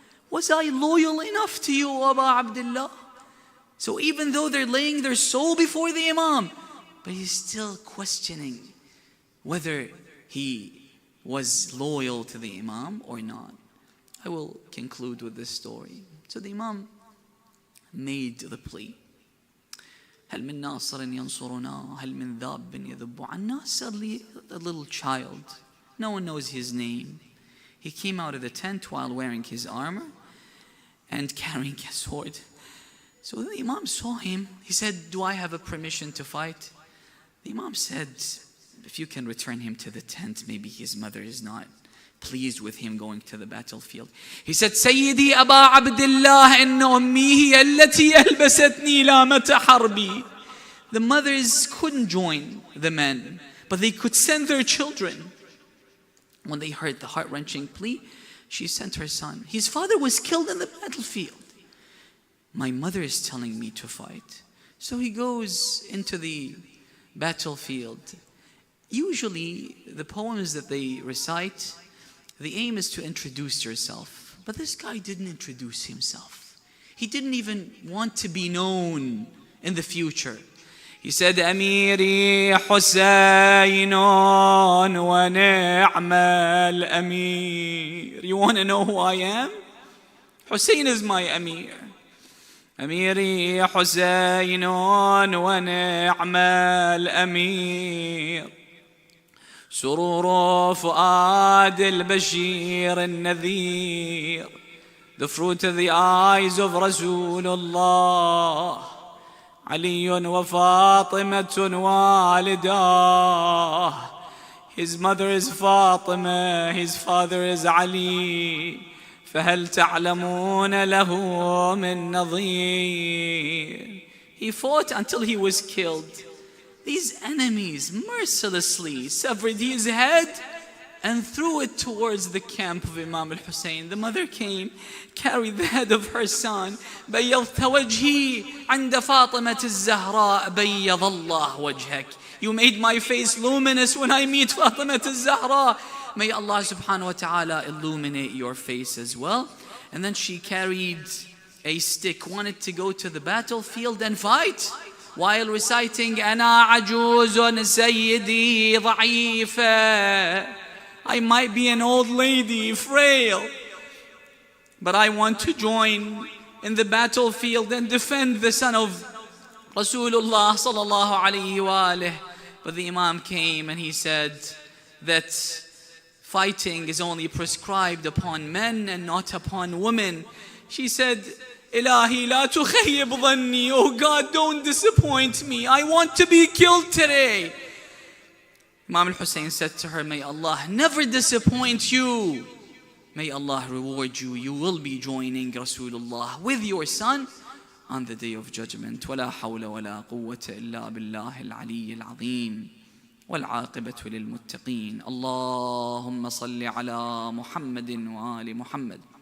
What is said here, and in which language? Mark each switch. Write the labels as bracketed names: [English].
[English] Was I loyal enough to you, Aba Abdullah? So even though they're laying their soul before the Imam, but he's still questioning whether he was loyal to the Imam or not. I will conclude with this story. So the Imam made the plea. [Arabic] هل من ناصر ينصرنا هل من ذاب يذب عنا. [English] Suddenly a little child, no one knows his name, he came out of the tent while wearing his armor and carrying a sword. So the Imam saw him. He said, do I have a permission to fight? The Imam said, if you can return him to the tent, maybe his mother is not pleased with him going to the battlefield. He said, [Arabic] سيدي أبا عبد الله إن أمي هي التي ألبستني لامة حربي. [English] The mothers couldn't join the men, but they could send their children. When they heard the heart-wrenching plea, she sent her son. His father was killed in the battlefield. My mother is telling me to fight. So he goes into the battlefield. Usually, the poems that they recite, the aim is to introduce yourself. But this guy didn't introduce himself. He didn't even want to be known in the future. He said, [Arabic] أميري حسين ونعم الأمير. [English] You want to know who I am? Hussein is my Amir. [Arabic] أميري حسين ونعم الأمير. سرور فؤاد البشير النذير. [English] The fruit of the eyes of Rasulullah. [Arabic] علي وفاطمة والداه. [English] His mother is Fatima, his father is Ali. [Arabic] فهل تعلمون له من نظير. [English] He fought until he was killed. These enemies mercilessly severed his head and threw it towards the camp of Imam al-Hussein. The mother came, carried the head of her son. [Arabic] بيضت وجهي عند فاطمة الزهراء بيض الله وجهك. [English] You made my face luminous when I meet Fatima al-Zahra. May Allah subhanahu wa ta'ala illuminate your face as well. And then she carried a stick, wanted to go to the battlefield and fight, while reciting, [Arabic] أنا عجوز سيدي ضعيفة. [English] I might be an old lady, frail, but I want to join in the battlefield and defend the son of Rasulullah sallallahu alayhi wa alihi. But the Imam came and he said that fighting is only prescribed upon men and not upon women. She said, [Arabic] Ilahi la tukhayyib dhanni. [English] Oh God, don't disappoint me. I want to be killed today. Imam al-Hussein said to her, may Allah never disappoint you. May Allah reward you. You will be joining Rasulullah with your son on the day of judgment. [Arabic] وَلَا حَوْلَ وَلَا قُوَّةَ إِلَّا بِاللَّهِ الْعَلِيِّ الْعَظِيمِ. والعاقبة للمتقين. اللهم صل على محمد وآل محمد.